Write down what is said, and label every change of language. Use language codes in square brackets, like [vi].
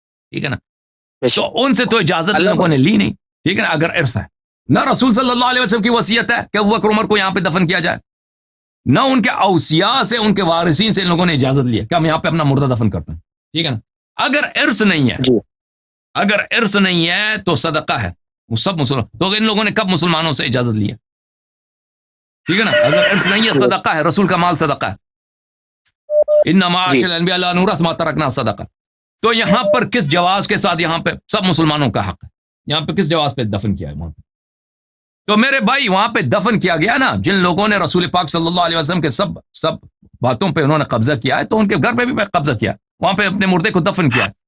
[ur] ٹھیک ہے نا؟ تو ان سے تو اجازت لوگوں نے لی نہیں. ٹھیک ہے نا؟ اگر ارث ہے، نہ رسول صلی اللہ علیہ وسلم کی وصیت ہے کہ ابو بکر عمر کو یہاں پہ دفن کیا جائے، نہ ان کے اوصیاء سے، ان کے وارثین سے ان لوگوں نے اجازت لی کہ ہم یہاں پہ اپنا مردہ دفن کرتے ہیں. ٹھیک ہے نا؟ اگر ارث نہیں ہے، اگر ارث نہیں ہے تو صدقہ ہے، وہ سب مسلمان. تو ان لوگوں نے کب مسلمانوں سے اجازت لی ہے؟ ٹھیک ہے نا؟ اگر ارث نہیں ہے، صدقہ ہے، رسول کا مال صدقہ ہے. [ar] انما معاشر الانبیاء لا نورث ما ترکنا صدقہ. [ur] تو یہاں پر کس جواز کے ساتھ یہاں پہ سب مسلمانوں کا حق ہے، یہاں پہ کس جواز پہ دفن کیا ہے وہاں پہ؟ تو میرے بھائی وہاں پہ دفن کیا گیا نا، جن لوگوں نے رسول پاک صلی اللہ علیہ وسلم کے سب باتوں پہ انہوں نے قبضہ کیا ہے، تو ان کے گھر پہ بھی قبضہ کیا، وہاں پہ اپنے مردے کو دفن کیا.